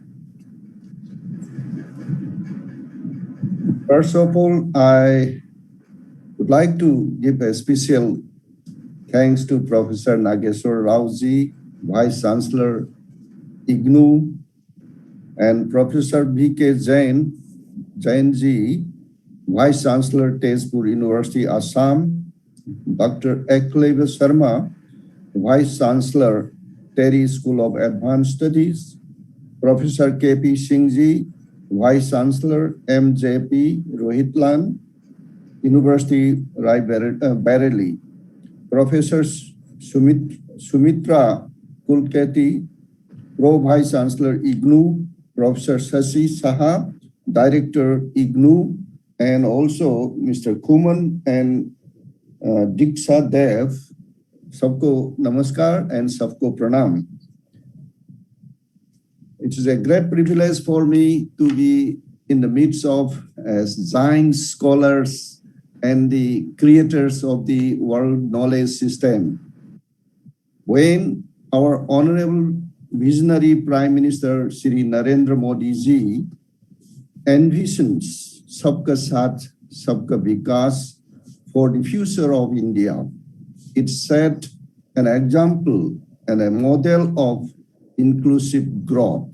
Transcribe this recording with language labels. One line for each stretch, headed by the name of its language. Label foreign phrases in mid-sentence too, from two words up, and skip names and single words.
English: First of all, I would like to give a special thanks to Professor Nageswar Rao ji, Vice Chancellor, IGNOU, and Professor V.K. Jain ji, Vice Chancellor, Tezpur University, Assam, Dr. Eklavya Sharma, Vice Chancellor, Terry School of Advanced Studies, Professor K.P. Singh ji, Vice Chancellor, MJP Rohitlan, University Rai Bareilly, Professor Sumitra Kulkarni, Pro Vice Chancellor, IGNOU, Professor Shashi Saha, Director, IGNOU, and also Mr. Kuman and Diksha Dev.
Hindi: सबको नमस्कार and सबको प्रणाम.
English: It is a great privilege for me to be in the midst of giant scholars and the creators of the world knowledge system. When our honorable visionary Prime Minister Shri Narendra Modi ji envisions
Hindi: सबका साथ, सबका विकास
English: for the future of India, it set an example and a model of inclusive growth.